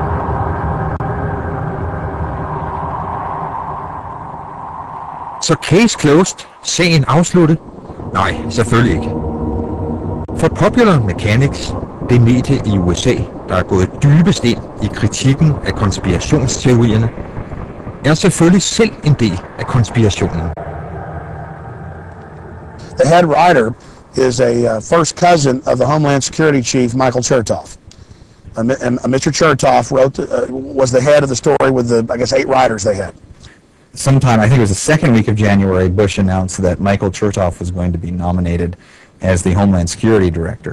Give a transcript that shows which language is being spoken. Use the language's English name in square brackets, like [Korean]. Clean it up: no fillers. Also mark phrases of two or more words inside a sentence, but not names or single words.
[Danish] Så [English] case closed, [Danish] sagen afsluttet? Nej, selvfølgelig ikke. For Popular Mechanics, det medie i USA, der er gået dybest ind i kritikken af konspirationsteorierne, er selvfølgelig selv en del af konspirationen. [English] The head writer is a first cousin of the Homeland Security Chief, Michael Chertoff. And Mr. Chertoff was the head of the story with the, I guess, 8 writers they had. Sometime, I think it was the second week of January, Bush announced that Michael Chertoff was going to be nominated as the Homeland Security Director.